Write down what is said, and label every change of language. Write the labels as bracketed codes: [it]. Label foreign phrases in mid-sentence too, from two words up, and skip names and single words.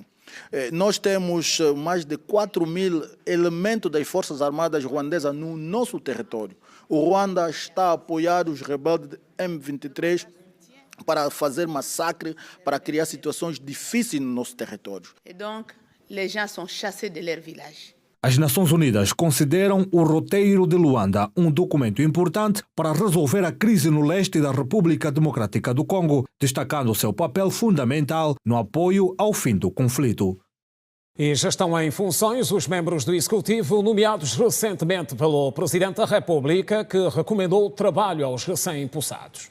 [pt] Nós temos mais de 4 mil elementos das Forças Armadas ruandesas no nosso território. O Ruanda está a apoiar os rebeldes M23 para fazer massacre, para criar situações difíceis no nosso território. [fr] E donc, les gens sont chassés de leur village. [pt] As Nações Unidas consideram o roteiro de Luanda um documento importante para resolver a crise no leste da República Democrática do Congo, destacando seu papel fundamental no apoio ao fim do conflito. E já estão em funções os membros do Executivo nomeados recentemente pelo Presidente da República, que recomendou o trabalho aos recém-impulsados.